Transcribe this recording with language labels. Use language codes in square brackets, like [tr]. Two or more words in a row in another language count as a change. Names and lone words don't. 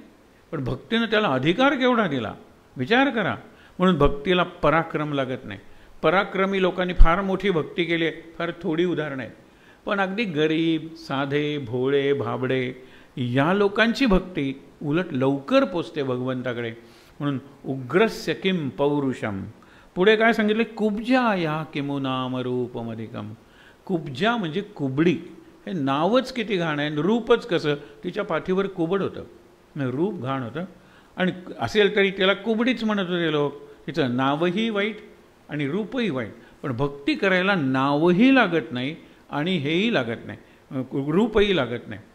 [mr] पण भक्तीनं त्याला अधिकार केवढा दिला विचार करा. म्हणून भक्तीला पराक्रम लागत नाही. पराक्रमी लोकांनी फार मोठी भक्ती केली आहे, फार थोडी उदाहरणं आहेत. पण अगदी गरीब, साधे, भोळे, भाबडे या लोकांची भक्ती उलट लवकर पोचते भगवंताकडे. [sa] म्हणून उग्रस्य किम पौरुषम. [mr] पुढे काय सांगितले? [sa] कुब्जा या किमु नाम रूपमधिकम. [mr] कुब्जा म्हणजे कुबडी. हे नावच किती घाण आहे, रूपच कसं, तिच्या पाठीवर कुबड होतं, रूप घाण होतं. आणि असेल तरी त्याला कुबडीच म्हणत होते लोक. तिचं नावही वाईट आणि रूपही वाईट. पण भक्ती करायला नावही लागत नाही आणि हेही लागत नाही, रूपही लागत नाही.